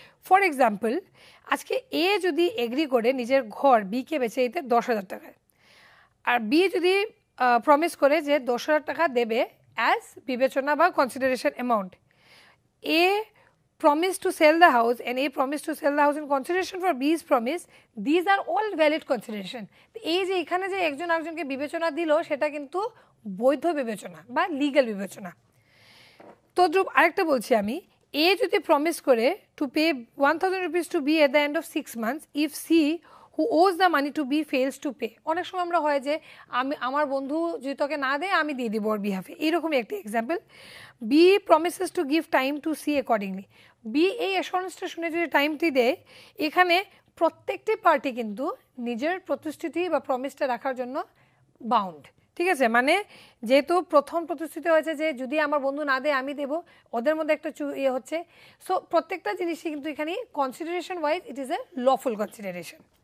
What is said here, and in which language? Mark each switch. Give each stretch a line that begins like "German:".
Bangla: For example, আজকে এ যদি agri করে নিজের ঘর বিকে বেচে দিতে 10,000 টাকায়, আর বি যদি প্রমিস করে যে 10,000 টাকা দেবে অ্যাজ বিবেচনা বা consideration amount, A
English: promise to sell the house and A promise to sell the house in consideration for B's promise, these are all valid consideration.
Bangla: এই যে এখানে যে একজন আরেকজনকে বিবেচনা দিল সেটা কিন্তু বৈধ বিবেচনা বা লিগ্যাল বিবেচনা। তদ্রূপ আরেকটা বলছি আমি,
English: A যদি promise করে to pay 1,000 rupees to B at the end of 6 months if C who owes the money to B fails to pay.
Bangla: অনেক সময় আমরা হয় যে আমার বন্ধু যদি তোকে না দেয় আমি দিয়ে দিব ওর বিহাফে, এইরকমই একটা example.
English: B promises to give time to C accordingly.
Bangla: B এই অ্যাসুরেন্সটা শুনে যদি টাইমটি দেয়, এখানে প্রত্যেকটি পার্টি কিন্তু নিজের প্রতিশ্রুতি বা প্রমিসটা রাখার জন্য বাউন্ড, ঠিক আছে? মানে যেহেতু প্রথম প্রতিশ্রুতি হয়েছে যে যদি আমার বন্ধু না দেয় আমি দেব, ওদের মধ্যে একটা ইয়ে হচ্ছে।
English: so
Bangla: প্রত্যেকটা জিনিসই কিন্তু এখানে
English: Consideration wise it is a lawful consideration.